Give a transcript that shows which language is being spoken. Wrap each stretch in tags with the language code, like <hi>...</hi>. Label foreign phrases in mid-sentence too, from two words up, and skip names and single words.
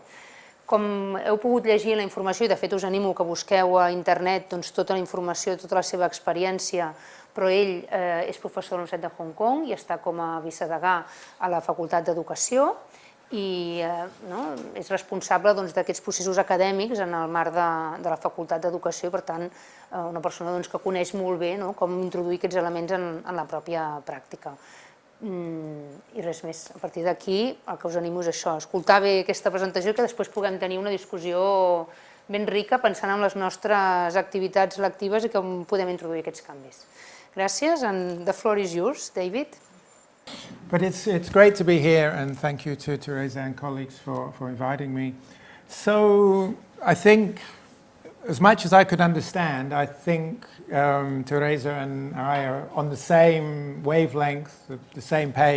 <ca>Com heu pogut llegir la informació, i de fet us animo que busqueu a internet tota la informació, tota la seva experiència, però ell és professor de la Universitat de Hong Kong i està com a vicedegà a la Facultat d'Educació i és responsable d'aquests processos acadèmics en el marc de la Facultat d'Educació i, per tant, una persona que coneix molt bé com introduir aquests elements en la pròpia pràctica. I res més. A partir d'aquí el que us animo és això, escoltar bé aquesta presentació i que després puguem tenir una discussió ben rica pensant en les nostres activitats lectives i com podem introduir aquests canvis. Gràcies,</ca> <en>and the floor is yours, David. But it's great to be here, and thank you to Teresa and colleagues for inviting me. So I think, as much as I could understand, I think Teresa and I are on the same wavelength, the same page.</en>